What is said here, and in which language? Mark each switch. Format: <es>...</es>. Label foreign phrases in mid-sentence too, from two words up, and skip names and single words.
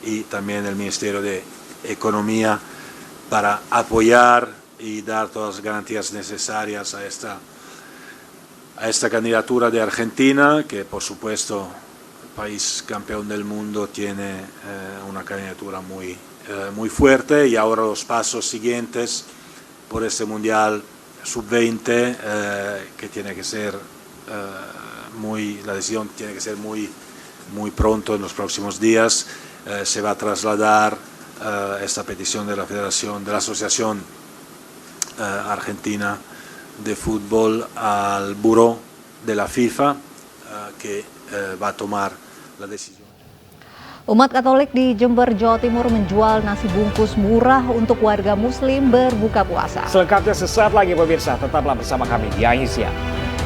<es>y también del Ministerio de Economía para apoyar y dar todas las garantías necesarias a esta candidatura de Argentina, que por supuesto el país campeón del mundo tiene una candidatura muy fuerte, y ahora los pasos siguientes por este Mundial Sub-20 que tiene que ser la decisión tiene que ser muy pronto, en los próximos días. Se va a trasladar esta petición de la Federación, de la Asociación Argentina de Fútbol al Buró de la FIFA, que va a tomar la decisión.</es> <id>Umat Katolik di Jember, Jawa Timur menjual nasi bungkus murah untuk warga Muslim berbuka puasa. Selengkapnya sesaat lagi pemirsa, tetaplah bersama kami di AIN Siang.</id>